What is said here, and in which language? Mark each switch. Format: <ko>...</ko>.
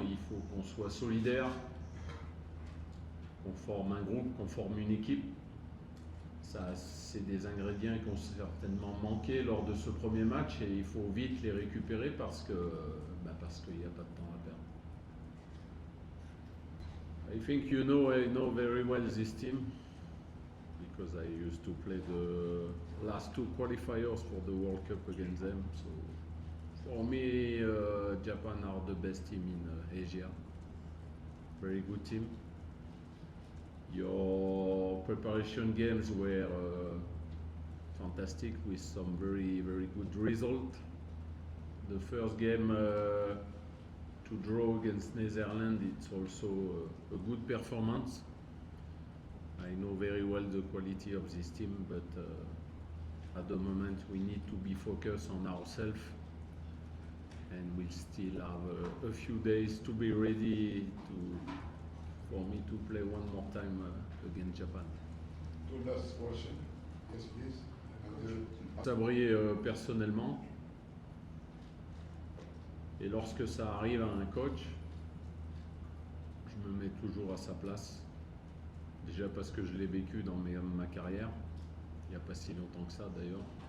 <fr>Il faut qu'on soit solidaire, qu'on forme un groupe, qu'on forme une équipe. Ça, c'est des ingrédients qui ont certainement manqué lors de ce premier match et il faut vite les récupérer parce qu'il n'y a pas de temps à perdre.</fr> <en>I think I know very well this team because I used to play the last 2 qualifiers for the World Cup against them. So for me, Japan are the best team in Asia. Very good team. Your preparation games were fantastic with some very good result. The first game to draw against Netherlands, it's also a good performance. I know very well the quality of this team, but at the moment we need to be focused on ourselves, and we'll still have a few days to be ready for me to play one more time against Japan. Two last question. Yes, please.</en> <fr>Sabri personnellement, et lorsque ça arrive à un coach, je me mets toujours à sa place. Déjà parce que je l'ai vécu dans ma carrière, il n'y a pas si longtemps que ça d'ailleurs.</fr>